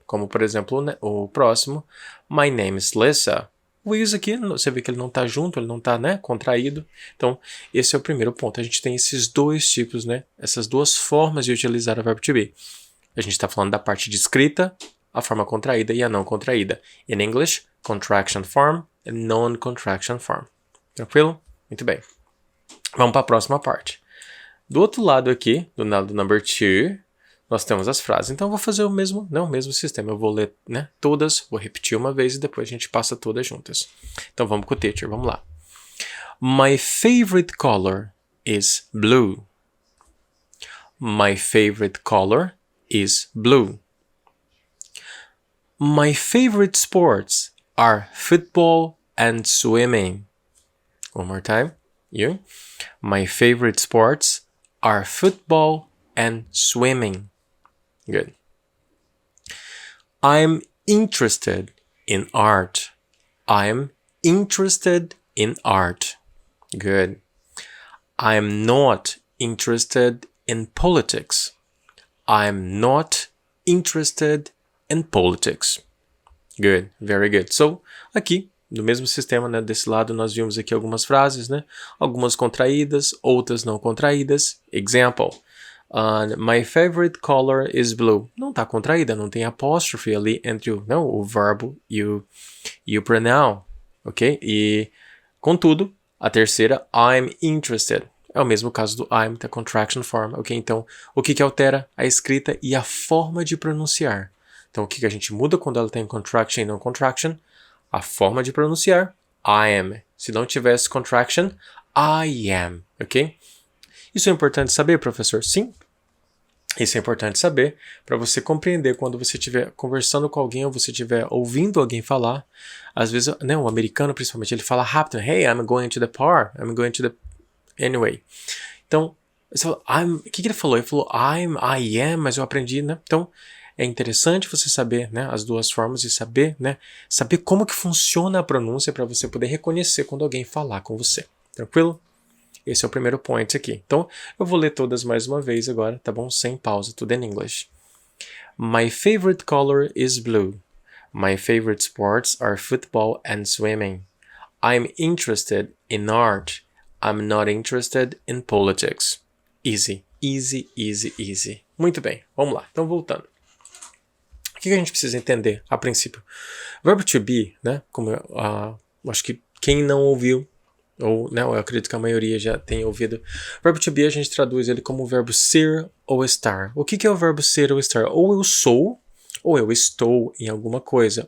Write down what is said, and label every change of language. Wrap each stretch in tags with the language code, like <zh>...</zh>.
<pt>Como, por exemplo, o próximo.</pt> <en>My name is Lisa.</en> <pt>O is aqui, você vê que ele não está junto, ele não está, né, contraído. Então, esse é o primeiro ponto. A gente tem esses dois tipos, né, essas duas formas de utilizar o verbo to be. A gente está falando da parte de escrita, a forma contraída e a não contraída.</pt> <en>In English, contraction form and non-contraction form.</en> <pt>Tranquilo? Muito bem. Vamos para a próxima parte. Do outro lado aqui, do lado number 2, nós temos as frases. Então, eu vou fazer o mesmo sistema. Eu vou ler, né, todas, vou repetir uma vez e depois a gente passa todas juntas. Então, vamos com o teacher, vamos lá.</pt> <en>My favorite color is blue. My favorite color is blue. My favorite sports are football and swimming. One more time. You? My favorite sports are football and swimming. Good. I'm interested in art. I'm interested in art. Good. I'm not interested in politics. I'm not interested in politics. Good. Very good.</en> <pt>So, aqui, no mesmo sistema, né, desse lado nós vimos aqui algumas frases, né? Algumas contraídas, outras não contraídas.</pt> <en>Example. My favorite color is blue.</en> <pt>Não está contraída, não tem apóstrofe ali entre o verbo e o pronoun, ok? E, contudo, a terceira,</pt> <en>I'm interested.</en> <pt>É o mesmo caso do I'm, da contraction form, ok? Então, o que altera? A escrita e a forma de pronunciar. Então, o que a gente muda quando ela tem contraction e não contraction? A forma de pronunciar,</pt> <en>I am.</en> <pt>Se não tivesse contraction, I am, ok? Isso é importante saber, professor? Sim. Isso é importante saber para você compreender quando você estiver conversando com alguém ou você estiver ouvindo alguém falar. Às vezes, né, o americano principalmente, ele fala rápido.</pt> <en>Hey, I'm going to the bar. I'm going to the... Anyway.</en> <pt>Então, você fala, o que ele falou? Ele falou</pt> <en>I am,</en> <pt>mas eu aprendi, né? Então, é interessante você saber, né, as duas formas e saber, né, saber como que funciona a pronúncia para você poder reconhecer quando alguém falar com você. Tranquilo? Esse é o primeiro point aqui. Então, eu vou ler todas mais uma vez agora, tá bom? Sem pausa, tudo em English.</pt> <en>My favorite color is blue. My favorite sports are football and swimming. I'm interested in art. I'm not interested in politics. Easy, easy, easy, easy.</en> <pt>Muito bem, vamos lá. Então, voltando. O que a gente precisa entender a princípio? Verbo to be, né? Como eu acho que quem não ouviu, ou né, eu acredito que a maioria já tenha ouvido. Verbo to be a gente traduz ele como o verbo ser ou estar. O que é o verbo ser ou estar? Ou eu sou, ou eu estou em alguma coisa.</pt>